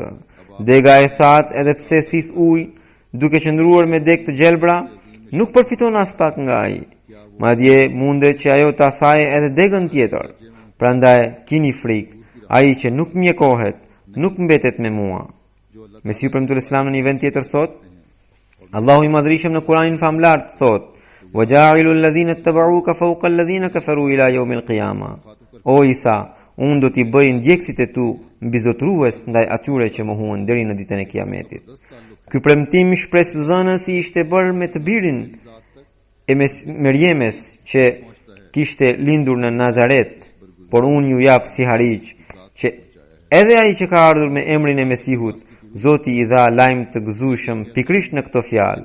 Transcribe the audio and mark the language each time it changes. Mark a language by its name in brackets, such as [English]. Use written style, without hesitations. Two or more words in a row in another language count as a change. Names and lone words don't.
[Albanian] Dega e thatë edhe pse thith ujë, duke qëndruar me degë të gjelbra, nuk përfiton as pak nga ai. Madje mundet që ajo ta thajë edhe degën tjetër. Prandaj kini frikë, ai që nuk mjekohet, nuk mbetet me mua. Mesiu premtuar Islam në një vend tjetër thot, Allahu i madhrishëm në Kur'anin famlar thot, [Arabic] وَجَاعِلُ الَّذِينَ اتَّبَعُوكَ فَوْقَ الَّذِينَ كَفَرُوا إِلَى يَوْمِ الْقِيَامَةِ. [Albanian] O Isa, unë do t'i bëj ndjekësit e tu mbizotrues ndaj atyre që mohuan deri në ditën e Kiametit. Ky premtim shpresëdhënësi ishte bërë me të birin e Merjemes që kishte lindur në Nazaret, por unë ju jap si hariq që edhe ai që ka ardhur me emrin e Mesihut, Zoti i dha lajm të gëzueshëm pikrisht në këtë fjalë.